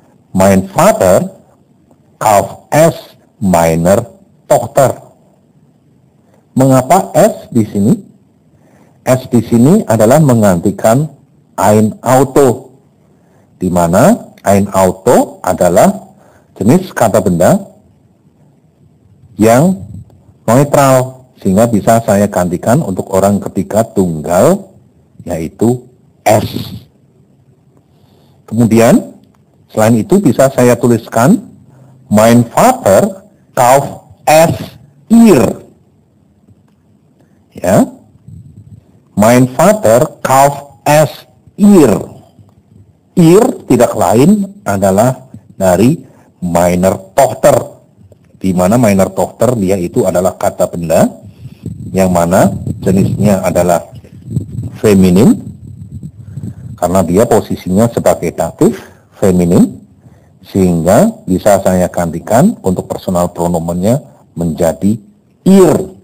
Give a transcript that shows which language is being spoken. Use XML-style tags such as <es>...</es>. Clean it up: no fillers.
<de>Mein Vater kauft es meiner Tochter.</de> <id>Mengapa es di sini? Es di sini adalah menggantikan ein Auto, di mana ein Auto adalah jenis kata benda yang netral, sehingga bisa saya gantikan untuk orang ketiga tunggal, yaitu es. Kemudian, selain itu bisa saya tuliskan</id> <de>mein Vater kauft es ihr. Ya, mein Vater kauft es ihr.</de> <id>Ir tidak lain adalah dari meiner Tochter, di mana meiner Tochter dia itu adalah kata benda yang mana jenisnya adalah feminin, karena dia posisinya sebagai datif feminin, sehingga bisa saya gantikan untuk personal pronomennya menjadi ir.</id>